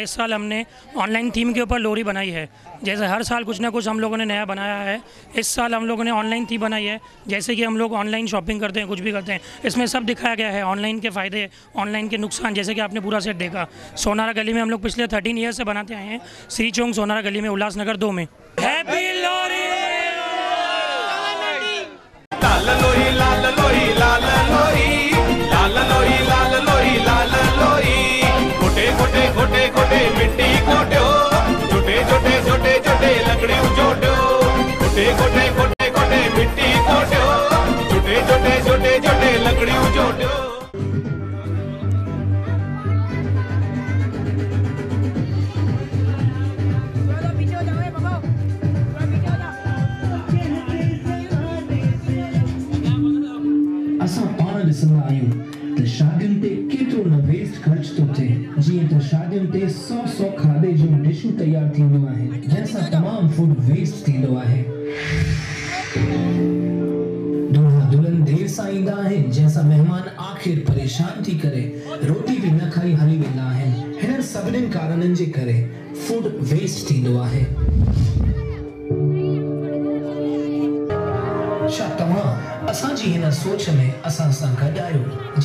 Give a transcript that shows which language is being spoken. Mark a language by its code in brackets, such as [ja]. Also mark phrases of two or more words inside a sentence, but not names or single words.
[hi] इस साल हमने ऑनलाइन थीम के ऊपर लोरी बनाई है। जैसे हर साल कुछ ना कुछ हम लोगों ने नया बनाया है, इस साल हम लोगों ने ऑनलाइन थीम बनाई है। जैसे कि हम लोग ऑनलाइन शॉपिंग करते हैं, कुछ भी करते हैं, इसमें सब दिखाया गया है, ऑनलाइन के फ़ायदे, ऑनलाइन के नुकसान। जैसे कि आपने पूरा सेट देखा, सोनारा गली में हम लोग पिछले 13 ईयर से बनाते आए हैं, श्री चौक सोनारा गली में, उल्लासनगर 2 में। [en] Happy Lohri. [sd] लाल लोई लाल लोई लाल लोई लाल लोई लाल लोई लाल लोई, खोटे खोटे खोटे खोटे मिट्टी खोट्यो, छोटे छोटे छोटे छोटे लकड़ी जोट्यो, खोटे खोटे खोटे खोटे मिट्टी खोट्यो, छोटे छोटे छोटे छोटे लकड़ी जोट्यो। असां पाण ॾिसंदा आहियूं त शादियुनि ते केतिरो न वेस्ट ख़र्च थो थिए। जीअं त शादियुनि ते 100 खाधे जूं डिशूं तयारु थींदियूं आहिनि, जंहिंसां तमामु फूड वेस्ट थींदो आहे। दूल्हा दुल्हन देर सां ईंदा आहिनि, जंहिंसां महिमान आख़िर परेशान थी करे रोटी बि न खाई हली वेंदा आहिनि। हिन सभिनीनि कारणनि जे करे फूड वेस्ट थींदो आहे। छा तव्हां असांजी हिन सोच में असां सां गॾु आहियो?